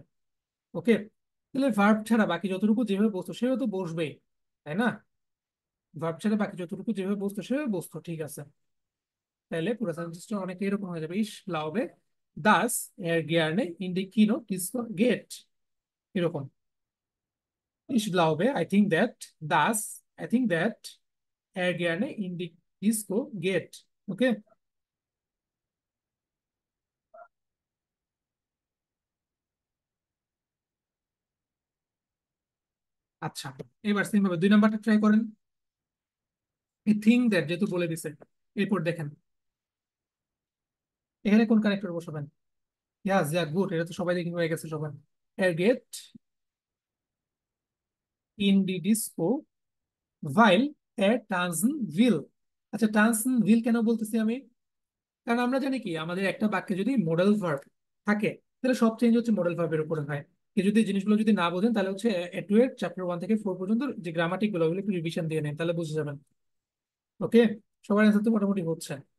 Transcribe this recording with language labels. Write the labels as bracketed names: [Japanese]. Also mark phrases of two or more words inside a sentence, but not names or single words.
[Bangla] ওকে, তাহলে ভার্ব ছাড়া বাকি যতটুকু যেভাবে বসতো সেভাবে তো বসবেই, তাই না? ভার্ব ছাড়া বাকি যতটুকু যেভাবে বসতো সেভাবে বসতো, ঠিক আছে? তাহলে পুরো সেন্টেন্সটা অনেক এরকম হয়ে যাবে, [German] Ich glaube dass er gerne in die Kino Disco geht, [Bangla] এরকম। [German] Ich glaube, [English] I think that, [German] das, [English] I think that [German] er gerne in die Disco geht. Okay? [Bangla] আচ্ছা, এবার সেম ভাবে দুই নাম্বারটা ট্রাই করেন। এই [English] thing that [Bangla] যেহেতু বলে দিছে, এরপর দেখেন এখানে কোন কানেক্টর বসাবেন? ইয়াস, যা গুড, এটা তো সবাই দেখি হয়ে গেছে সবার। [German] Er geht in die Disco weil er tanzen will। [Bangla] আচ্ছা, [German] tanzen will [Bangla] কেন বলতেছি আমি? কারণ আমরা জানি কি, আমাদের একটা বাক্যে যদি [English] modal verb [Bangla] থাকে, তাহলে সব চেঞ্জ হচ্ছে [English] modal verb [Bangla] উপরে হয়। কি যদি জিনিসগুলো যদি না বোঝেন, তাহলে হচ্ছে এ টু এর চ্যাপ্টার 1 থেকে 4 পর্যন্ত যে গ্রামাটিক গুলো, ওগুলো একটু রিভিশন দিয়ে নেন, তাহলে বুঝে যাবেন। ওকে, সবার অ্যান্সার তো মোটামুটি হচ্ছে।